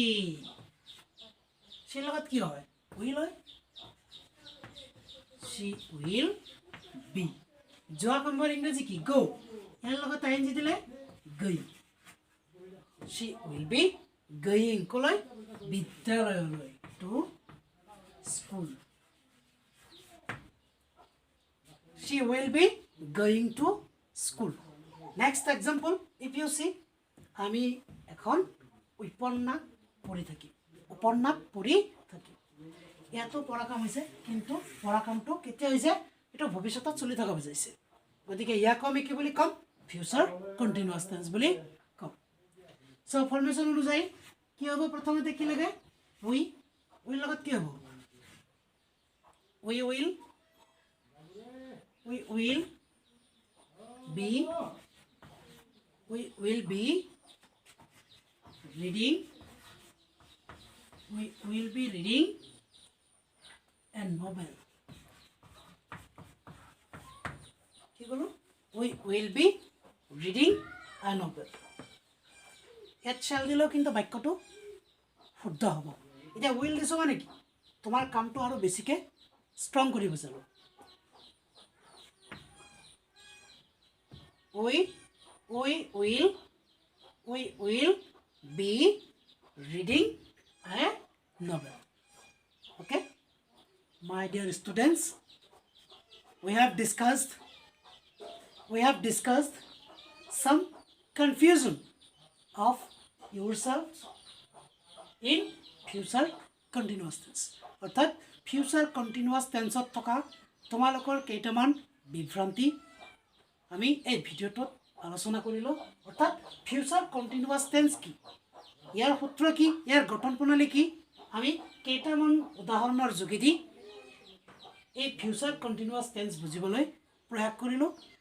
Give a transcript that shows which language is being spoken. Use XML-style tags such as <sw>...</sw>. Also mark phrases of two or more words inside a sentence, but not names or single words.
<as>সিৰ লগত কি হয়? উইল হয়।</as> <en>She will be.</en> <as>যোৱা কামৰ ইংৰাজী কি? গো। ইয়াৰ লগত আইএনজি দিলে গৈ।</as> <en>She will be going. ক'লৈ?</en> <as>বিদ্যালয়লৈ।</as> <en>to school. She will be going to school. Next example, if you see,</en> <as>আমি এখন উপন্যাস পঢ়ি থাকিম। উপন্যাস পঢ়ি থাকিম। ইয়াতো পঢ়া কাম হৈছে, কিন্তু পঢ়া কামটো কেতিয়া হৈছে? এইটো ভৱিষ্যতত চলি থকা বুজাইছে। গতিকে ইয়াক আমি কি বুলি ক'ম?</as> <en>future continuous tense</en> <as>বুলি ক'ম। চ' ফৰ্মেশ্যন অনুযায়ী কি হ'ব? প্ৰথমতে কি লাগে? উই। উইৰ লগত কি হ'ব?</as> <en>We will be reading. We will be reading a novel.</en> <as>কি ক'লো?</as> <en>We will be reading a novel.</en> <as>ইয়াত শ্যাল দিলেও কিন্তু বাক্যটো শুদ্ধ হ'ব। এতিয়া উইল দিছোঁ মানে কি? তোমাৰ কামটো আৰু বেছিকৈ ষ্ট্ৰং কৰি বুজালোঁ।</as> <en>We will be reading a novel. Okay, my dear students, we have discussed some confusion of yourselves in future continuous tense.</en> <as>অর্থাৎ</as> <en>future continuous tense</en> <as>থকা তোমালোকৰ কেইটামান বিভ্ৰান্তি আমি এই ভিডিঅ'টোত আলোচনা কৰিলোঁ। অৰ্থাৎ</as> <en>future continuous tense</en> <as>কি ইয়াৰ সূত্ৰ কি, ইয়াৰ গঠন প্ৰণালী কি, আমি কেইটামান উদাহৰণৰ যোগেদি এই</as> <en>future continuous tense</en> <as>বুজিবলৈ প্ৰয়াস কৰিলোঁ।</as>